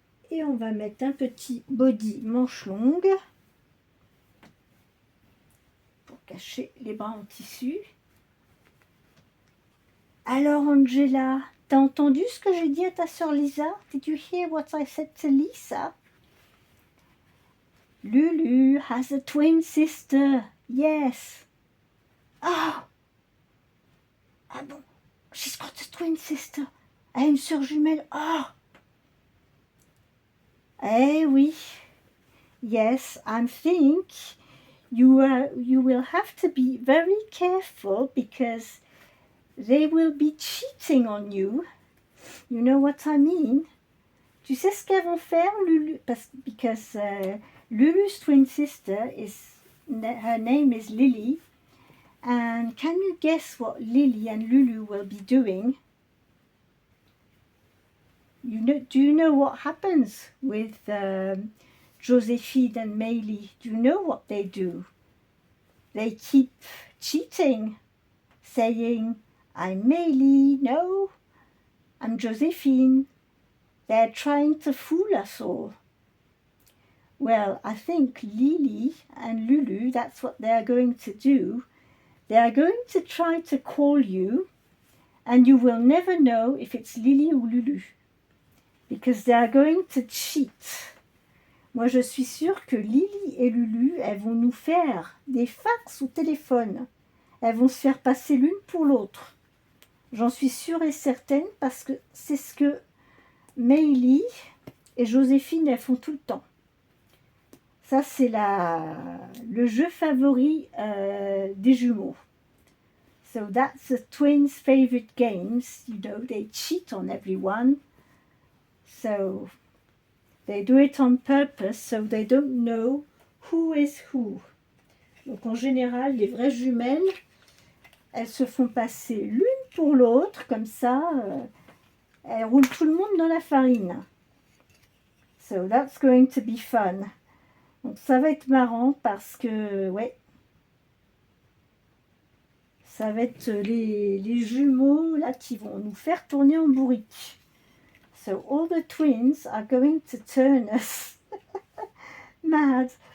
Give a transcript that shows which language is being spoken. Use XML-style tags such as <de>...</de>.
<fr>Et on va mettre un petit body manche longue pour cacher les bras en tissu. Alors Angela, t'as entendu ce que j'ai dit à ta sœur Lisa?</fr> <en>Did you hear what I said to Lisa? Lulu has a twin sister. Yes. Ah.</en> <fr>Ah bon?</fr> <en>She's got a twin sister.</en> <fr>Elle a une sœur jumelle.</fr> <en>Ah.</en> <fr>Eh oui.</fr> <en>Yes, I think you will have to be very careful because they will be cheating on you. You know what I mean?</en> <fr>Tu sais ce qu'elles vont faire, Lulu?</fr> <en>Because Lulu's twin sister her name is Lily. And can you guess what Lily and Lulu will be doing? Do you know what happens with Josephine and Maylie? Do you know what they do? They keep cheating, saying, I'm Maylie, no, I'm Josephine. They're trying to fool us all. Well, I think Lily and Lulu, that's what they're going to do. They are going to try to call you, and you will never know if it's Lily ou Lulu. Because they are going to cheat.</en> <fr>Moi, je suis sûre que Lily et Lulu, elles vont nous faire des fax au téléphone. Elles vont se faire passer l'une pour l'autre. J'en suis sûre et certaine parce que c'est ce que Maylie et Joséphine, elles font tout le temps. Ça, c'est le jeu favori des jumeaux.</fr> <en>So that's the twins' favorite games. You know, they cheat on everyone. So they do it on purpose, so they don't know who is who.</en> <fr>Donc en général, les vraies jumelles, elles se font passer l'une pour l'autre, comme ça, elles roulent tout le monde dans la farine.</fr> <en>So that's going to be fun.</en> <fr>Donc ça va être marrant parce que, ouais, ça va être les jumeaux là qui vont nous faire tourner en bourrique.</fr> <en>So all the twins are going to turn us mad.</en>